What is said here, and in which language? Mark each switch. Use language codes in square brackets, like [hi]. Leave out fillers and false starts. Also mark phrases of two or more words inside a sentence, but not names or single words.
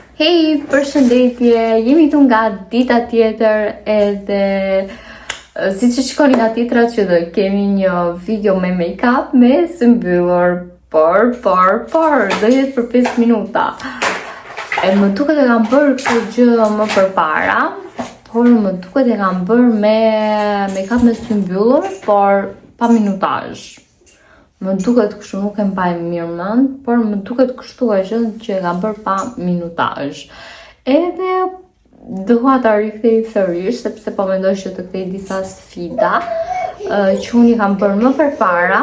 [sq] Hej, përshëndetje, jemi këtu nga dita tjetër edhe si që shkoni nga titrat që do kemi një video me make-up me së mbyllur, por, do jetë për 5 minuta. E më duket e kam bërë këtë gjë më përpara, por më duket e kam bërë me make-up me së mbyllur, por pa minutazh. Më duket kështu, nuk e mbaj mirë mend, por më duket kështu e gjë që e kam bërë pa minutazh. Edhe dua ta rikthej sërish, sepse po mendoj që të kthej disa sfida që unë i kam bërë më përpara.